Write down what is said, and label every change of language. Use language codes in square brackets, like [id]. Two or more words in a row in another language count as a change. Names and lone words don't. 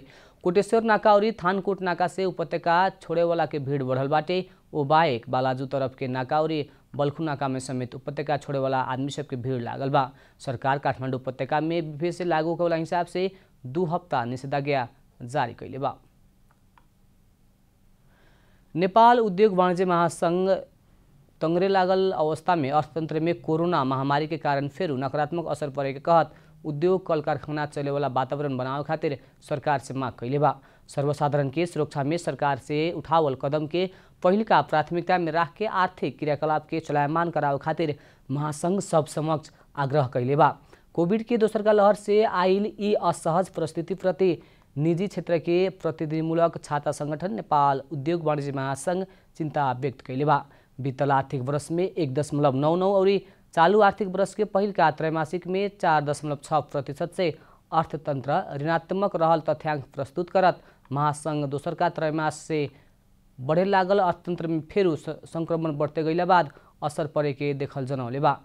[bho] कोटेश्वर नाका और थानकोट नाका से उपत्यका छोड़े वाला के भीड़ बढ़ल बाटे। ओ बाहेक बालाजू तरफ के नाका और बल्खु नाका में समेत उपत्यका छोड़े वाला आदमी सबके भीड़ लागल बा। सरकार काठमाडौँ उपत्यका में विफे से लागू होने वाला हिसाब से 2 हफ्ता निषेधाज्ञा जारी कैले बा। नेपाल उद्योग वाणिज्य महासंघ तंगरे लागल अवस्था में अर्थतंत्र में कोरोना महामारी के कारण फेरू नकारात्मक असर पड़े के कहत उद्योग कल कारखाना चले वाला वातावरण बनावे खातिर सरकार से मांग कैले बा। सर्वसाधारण के सुरक्षा में सरकार से उठावल कदम के पहिलका प्राथमिकता में राख के आर्थिक क्रियाकलाप के चलायमान करावे खातिर महासंघ सब समक्ष आग्रह कैले बा। कोविड के दोसरका लहर से आइल ई असहज परिस्थिति प्रति निजी क्षेत्र के प्रतिनिधिमूलक छाता संगठन नेपाल उद्योग वाणिज्य महासंघ चिंता व्यक्त कैले बा। बीतल आर्थिक वर्ष में 1.99 और चालू आर्थिक वर्ष के पहिलका त्रैमासिक में 4.6% से अर्थतंत्र ऋणात्मक रहल तथ्यांक प्रस्तुत करत महासंघ दोसरका त्रैमास से बढ़े लागल अर्थतंत्र में फेरू संक्रमण बढ़ते गईला बाद असर पड़े के देखल जनौले बा।